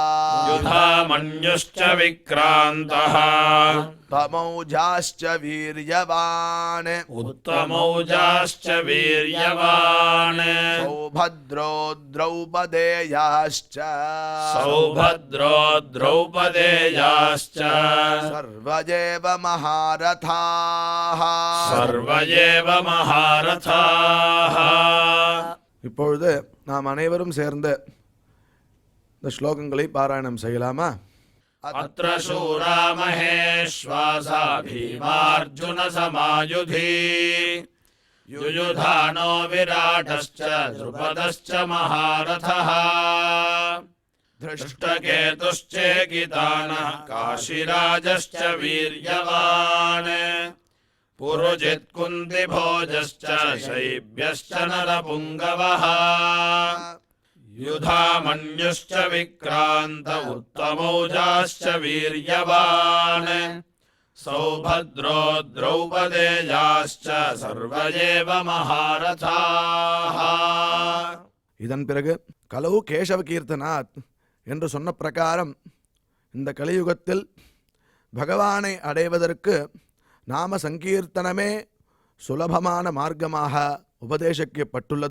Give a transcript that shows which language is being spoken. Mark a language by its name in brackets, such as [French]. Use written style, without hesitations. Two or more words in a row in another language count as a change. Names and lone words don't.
[Sanskrit] उत्तमौजाश्च वीर्यवान् सौभद्रो द्रौपदेयाश्च सर्वजेव महारथाः. [Tamil] இப்பொழுது நாம் அனைவரும் சேர்ந்த இந்த ஸ்லோகங்களை பாராயணம் செய்யலாமா? [Sanskrit] अत्र शूरा महेष्वासा भीमार्जुन समायुधि युयुधानो विराटश्च द्रुपदश्च महारथः திருஷ்டகேதுश्चेकितानः काशीराजश्च वीर्यवान् पुरुजित्कुन्तिभोजश्च शैब्यश्च नरपुङ्गवः युधामन्युश्च विक्रान्त उत्तमौजाश्च वीर्यवान् सौभद्रो द्रौपदेयाश्च सर्व एव महारथाः. [Tamil] இதன் பிறகு [Sanskrit] कलौ केशव कीर्तनात् [Tamil] என்று சொன்ன பிரகாரம் இந்த கலியுகத்தில் பகவானை அடைவதற்கு நாம சங்கீர்த்தனமே சுலபமான மார்க்கமாக உபதேசிக்கப்பட்டுள்ளது.